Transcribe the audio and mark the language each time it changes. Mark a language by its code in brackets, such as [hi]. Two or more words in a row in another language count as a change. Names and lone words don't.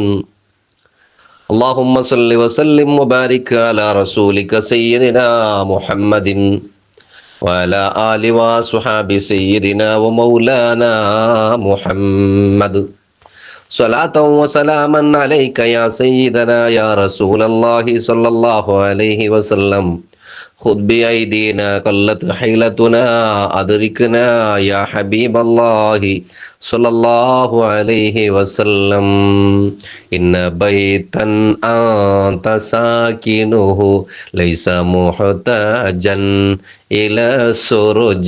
[ar] اللهم صل وسلم وبارك على رسولك سيدنا محمد وعلى آل وصحاب سيدنا ومولانا محمد. صلاة وسلاما عليك يا سيدنا يا رسول الله صلى الله عليه وسلم. خذ بأيدينا قلت حيلتنا أدركنا يا حبيب الله صلى الله عليه وسلم. إن بيتا أنت ساكنه ليس محتاجا إلى سرج.